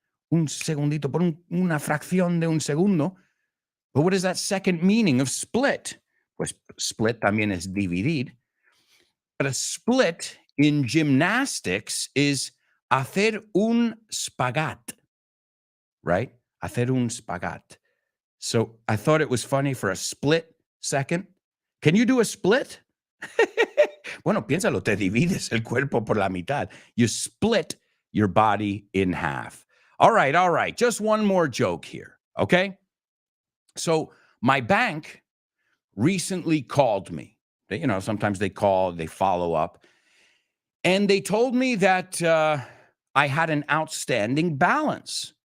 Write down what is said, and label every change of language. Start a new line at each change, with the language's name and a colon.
Spanish: Un segundito, por una fracción de un segundo.
English: But what is that second meaning of split?
Spanish: Pues split también es dividir.
English: But a split in gymnastics is
Spanish: hacer un spagat,
English: right?
Spanish: Hacer un spagat.
English: So I thought it was funny for a split second. Can you do a split?
Spanish: Bueno, piénsalo, te divides el cuerpo por la mitad.
English: You split your body in half. All right. Just one more joke here, okay? So my bank recently called me. Sometimes they call, they follow up. And they told me that I had an outstanding balance.